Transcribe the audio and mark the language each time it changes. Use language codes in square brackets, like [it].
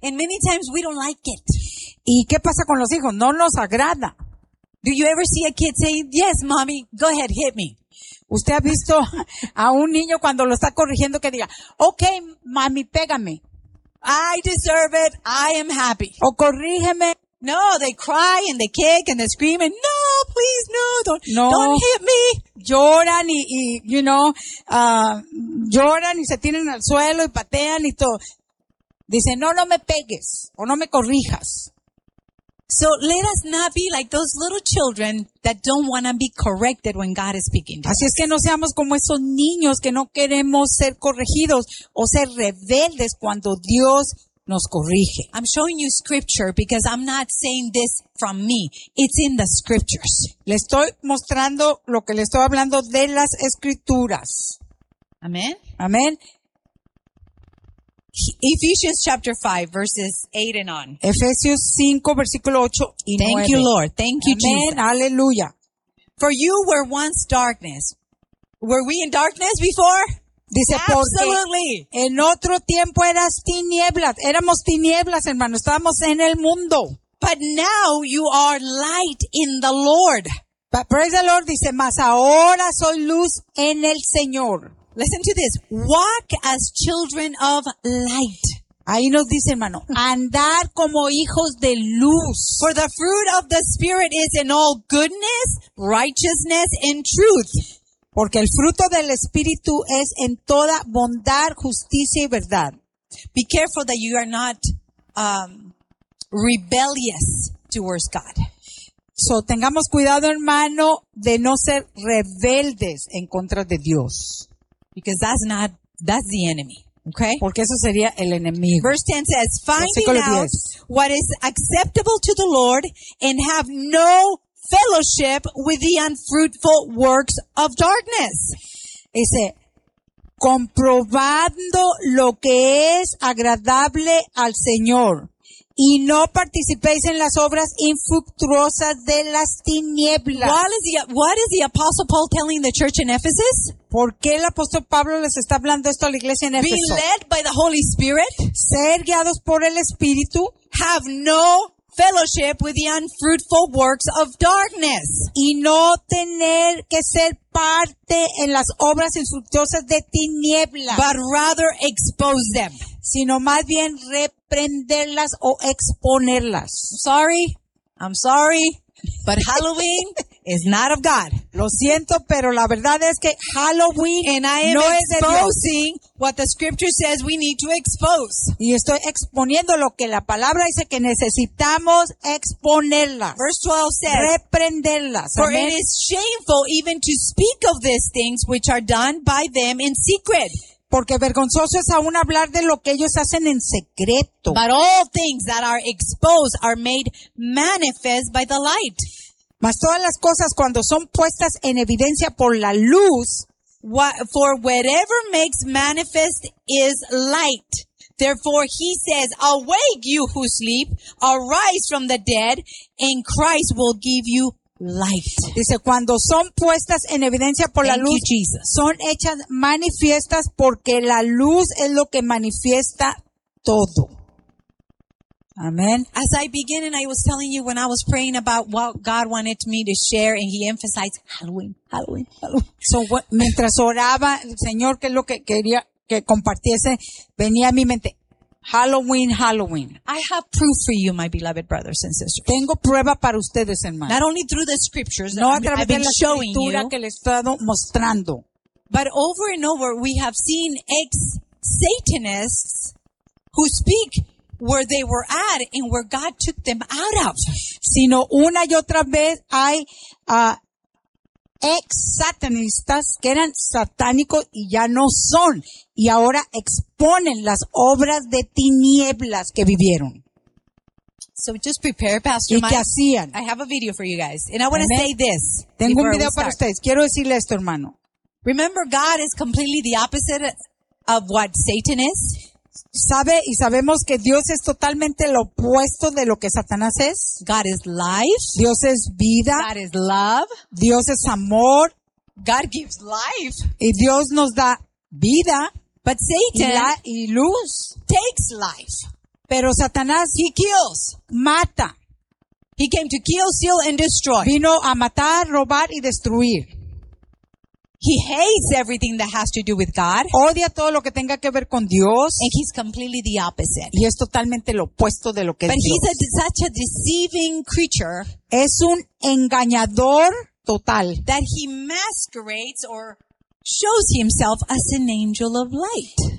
[en] And many times we don't like it. [es] ¿Y qué pasa con los hijos? No nos agrada. [en] Do you ever see a kid say, yes, mommy, go ahead, hit me? [es] ¿Usted ha visto a un niño cuando lo está corrigiendo que diga, [en] okay, mommy, [es] pégame? [en] I deserve it, I am happy. [es] O corrígeme. [en] No, they cry and they kick and they scream and no, please, don't hit me. [es] Lloran y lloran y se tiran al suelo y patean y todo. Dicen, no me pegues o no me corrijas. [en] So let us not be like those little children that don't want to be corrected when God is speaking to us. [es] Así es que no seamos como esos niños que no queremos ser corregidos o ser rebeldes cuando Dios nos corrige. [en] I'm showing you scripture because I'm not saying this from me. It's in the scriptures. [es] Le estoy mostrando lo que le estoy hablando de las escrituras. [en] Amen. Amen. Ephesians chapter 5 verses 8 and on. [es] Efesios 5 versículo 8 y 9. [en] Thank you Lord. Thank you Amen. Jesus. Hallelujah. For you were once darkness. Were we in darkness before? [es] Dice, [en] Absolutely. [es] En otro tiempo eras tinieblas. Éramos tinieblas, hermano. Estábamos en el mundo. [en] But now you are light in the Lord. But praise the Lord, [es] dice, mas ahora soy luz en el Señor. [en] Listen to this. Walk as children of light. [es] Ahí nos dice, hermano, andar como hijos de luz. [en] For the fruit of the Spirit is in all goodness, righteousness, and truth. [es] Porque el fruto del Espíritu es en toda bondad, justicia y verdad. [en] Be careful that you are not rebellious towards God. [es] So, tengamos cuidado, hermano, de no ser rebeldes en contra de Dios. [en] Because that's the enemy. Okay? [es] Porque eso sería el enemigo. [en] Verse 10 says, finding out what is acceptable to the Lord and have no fellowship with the unfruitful works of darkness. [es] Dice, comprobando lo que es agradable al Señor y no participéis en las obras infructuosas de las tinieblas. [en] What is the Apostle Paul telling the church in Ephesus? [es] ¿Por qué el apóstol Pablo les está hablando esto a la iglesia en Éfeso? [en] Be led by the Holy Spirit. [es] Ser guiados por el Espíritu. [en] Have no fellowship with the unfruitful works of darkness. [es] Y no tener que ser parte en las obras infructuosas de tinieblas. [en] But rather expose them. [es] Sino más bien reprenderlas o exponerlas. [en] I'm sorry, but Halloween is not of God. [es] Lo siento, pero la verdad es que Halloween [en] and I am [es] no [en] exposing what the scripture says we need to expose. [es] Y estoy exponiendo lo que la palabra dice que necesitamos exponerla. [en] Verse 12 says, [es] reprenderlas. [en] For it is shameful even to speak of these things which are done by them in secret. [es] Porque vergonzoso es aún hablar de lo que ellos hacen en secreto. [en] But all things that are exposed are made manifest by the light. [es] Mas todas las cosas cuando son puestas en evidencia por la luz, [en] for whatever makes manifest is light. Therefore he says, awake you who sleep, arise from the dead, and Christ will give you light. [es] Dice, cuando son puestas en evidencia por [en] Thank [es] la luz, [en] you, Jesus. [es] Son hechas manifiestas porque la luz es lo que manifiesta todo. [en] Amen. As I begin, and I was telling you when I was praying about what God wanted me to share, and he emphasized Halloween. [es] So, mientras oraba, el Señor, que es lo que quería que compartiese, venía a mi mente, Halloween. [en] I have proof for you, my beloved brothers and sisters. [es] Tengo prueba para ustedes, hermano. [en] Not only through the scriptures [es] no, [en] that I've been showing you. [es] No, a través de la escritura que les estoy mostrando. [en] But over and over, we have seen ex-Satanists who speak where they were at and where God took them out of. [es] Sino una y otra vez hay ex-satanistas que eran satánicos y ya no son. Y ahora exponen las obras de tinieblas que vivieron. [en] So just prepare, Pastor [es] Mike. ¿Y qué hacían? [en] I have a video for you guys. And I want to say this. [es] Tengo un video para ustedes. Quiero decirle esto, hermano. [en] Remember, God is completely the opposite of what Satan is. [es] ¿Sabe? Y sabemos que Dios es totalmente lo opuesto de lo que Satanás es. [en] God is life. [es] Dios es vida. [en] God is love. [es] Dios es amor. [en] God gives life. [es] Y Dios nos da vida. [en] But Satan [es] y luz [en] takes life. [es] Pero Satanás, [en] he kills. [es] Mata. [en] He came to kill, steal, and destroy. [es] Vino a matar, robar y destruir. [en] He hates everything that has to do with God. [es] Odia todo lo que tenga que ver con Dios. [en] And he's completely the opposite. [es] Y es totalmente lo opuesto de lo que [en] But [es] es Dios. [en] But he's such a deceiving creature. [es] Es un engañador total. [en] That he masquerades or shows himself as an angel of light.